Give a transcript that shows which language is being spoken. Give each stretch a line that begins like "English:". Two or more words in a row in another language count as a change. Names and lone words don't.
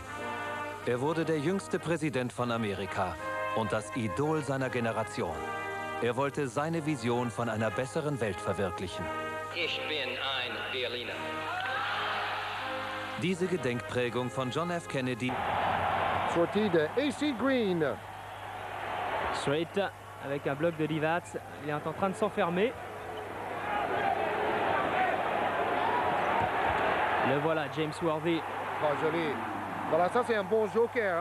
German: Er wurde der jüngste Präsident von Amerika und das Idol seiner Generation. Er wollte seine Vision von einer besseren Welt verwirklichen. Ich bin ein Berliner. Diese Gedenkprägung von John F. Kennedy.
French: Sortie de AC Green. Straight avec un bloc de Divac. Il est en train de s'enfermer. Le voilà, James Worthy. Oh, joli. Voilà, ça c'est un bon joker.